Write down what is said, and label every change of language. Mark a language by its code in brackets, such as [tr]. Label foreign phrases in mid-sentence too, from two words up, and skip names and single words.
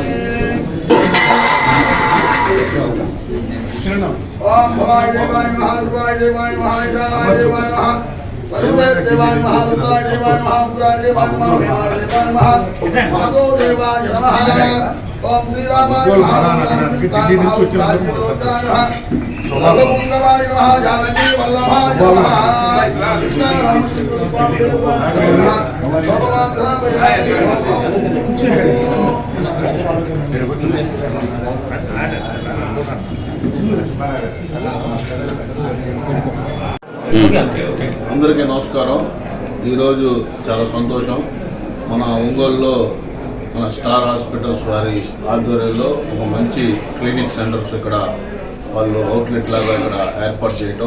[sa] ओम भवाय देवाय नमः ध्रुवाय देवाय नमः ईशानाय देवाय नमः वरुणाय देवाय नमः रुद्राय देवाय नमः उग्राय देवाय नमः भीमाय देवाय नमः महादेव देवाय नमः ओम श्री रामाय नमः रघुपुंगवाय नमः जानकी वल्लभाय नमः सीतारामचन्द्र स्वामी भगवान [te] అందరికీ నమస్కారం. ఈరోజు చాలా సంతోషం. మన ఒంగోలులో మన స్టార్ హాస్పిటల్స్ వారి ఆధ్వర్యంలో ఒక మంచి [en] clinic centers [te] ఇక్కడ వాళ్ళు అవుట్లెట్ లాగా ఇక్కడ ఏర్పాటు చేయటం.